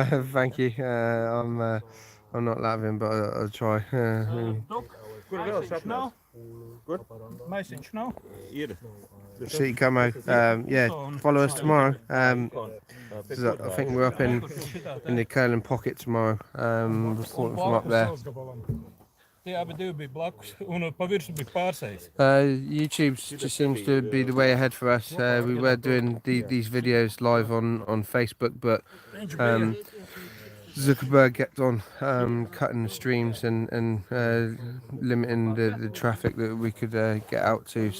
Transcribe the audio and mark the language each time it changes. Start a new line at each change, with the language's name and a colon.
English: Thank you. I'm not laughing, but I'll try.
Latvian: Kur vēl shrapnel? Kur? Maisiņš nav? Ir.
English: See Como. Yeah, follow us tomorrow. 'Cause I think we're up in the Curlin pocket tomorrow. Reporting from up there.
Latvian: Tie abi divi bija blakus, un pa virsu bija pārsējis.
English: YouTube just seems to be the way ahead for us. We were doing these videos live on Facebook, but Zuckerberg kept on cutting the streams and limiting the traffic that we could get out to.